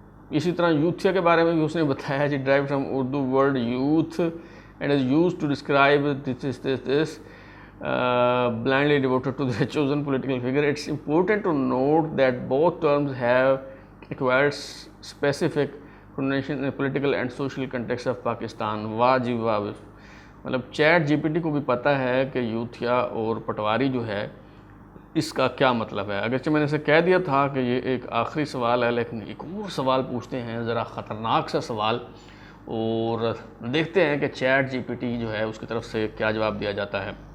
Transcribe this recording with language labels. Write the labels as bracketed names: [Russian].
[Urdu] اسی طرح یوتھیا کے بارے میں بھی اس نے بتایا جی، [English] Derive from Urdu word youth and is used to describe this blindly devoted to the chosen political figure. It's important to note that both terms have acquired specific connotation in the political and social context of Pakistan. [Urdu] واہ جی واہ، مطلب chat جی P T کو بھی پتہ ہے کہ یوتھیا اور پٹواری جو ہے اس کا کیا مطلب ہے، اگرچہ میں نے اسے کہہ دیا تھا کہ یہ ایک آخری سوال ہے، لیکن ایک اور سوال پوچھتے ہیں، ذرا خطرناک سا سوال، اور دیکھتے ہیں کہ چیٹ جی پی ٹی جو ہے اس کی طرف سے کیا جواب دیا جاتا ہے۔